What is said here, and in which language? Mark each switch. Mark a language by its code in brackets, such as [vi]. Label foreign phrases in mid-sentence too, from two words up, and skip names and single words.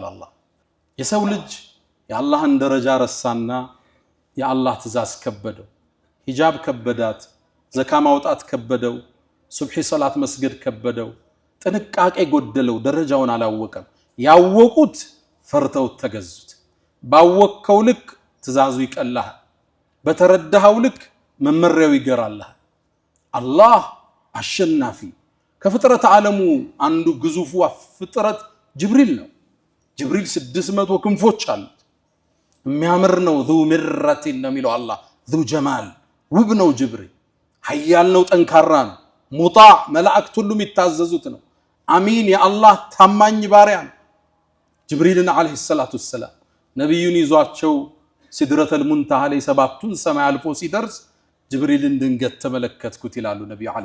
[am] አላህ። የሰው ልጅ የአላህን ደረጃ ረሳና የአላህ ትእዛዝ ከበደው። ሂጃብ ከበዳት፣ ዘካ ማውጣት ከበደው፣ ሱብሒ ሰላት መስገድ ከበደው፣ ጥንቃቄ ጎደለው፣ ደረጃውን አላወቀም። ያወቁት ፈርተው ተገዙት። ባወቅከው ልክ ትእዛዙ ይቀላል፣ በተረዳኸው ልክ መመሪያው ይገራልሃል። አላህ አሸናፊ ከፍጥረት ዓለሙ አንዱ ግዙፉ ፍጥረት ጅብሪል ነው። ጅብሪል 600 ክንፎች አሉት። የሚያምር ነው። [ar] ذو مرة [am] ነው የሚለው አላህ። [ar] ذو جمال [am] ውብ ነው ጅብሪል። ኃያል ነው፣ ጠንካራ ነው። ሙጣዕ መላእክት ሁሉ የሚታዘዙት ነው። አሚን የአላህ ታማኝ ባሪያ ነው። ጅብሪልን [ar] عليه الصلاة والسلام [am] ነብዩን ይዟቸው [ar] سدرة المنتهى [am] ላይ 7ቱን ሰማይ አልፎ ሲደርስ ጅብሪልን ድንገት ተመለከትኩት ይላሉ ነብዩ አለይሂ